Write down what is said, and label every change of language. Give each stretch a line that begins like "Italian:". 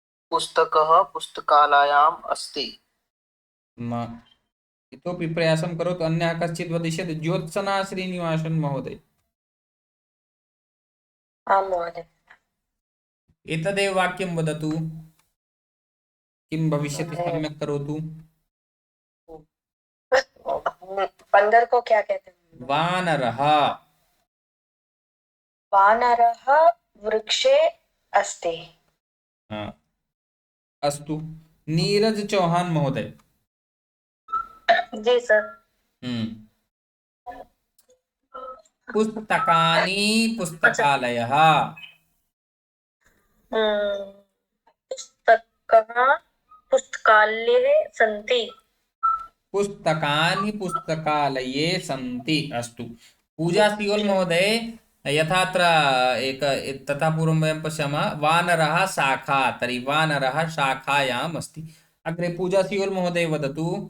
Sanskrit: पुस्तकः पुस्तकालयाम् अस्ति। इतोपि प्रयासं करोतु, अन्यः कश्चित् वदिष्यति। ज्योत्सना श्रीनिवासन महोदय। आं महोदय। एतदेव वाक्यं वदतु, किं भविष्यति, सम्यक् करोतु।
Hindi: 15 को क्या कहते हैं?
Sanskrit: वानरः। वानरः वृक्षे अस्ति। अस्तु। नीरज चौहान महोदय।
Hindi: जी सर।
Sanskrit: पुस्तकानि पुस्तकालयः। पुस्तकाः पुस्तकालये सन्ति। पुस्तकानि पुस्तकालये सन्ति, अस्तु। पूजा सियोल महोदय, यथात्र एक तथा पूर्वं वयं पश्यामः, वानरः शाखा, तर्हि वानरः शाखायाम् अस्ति। अग्रे पूजा सियोल महोदय वदतु।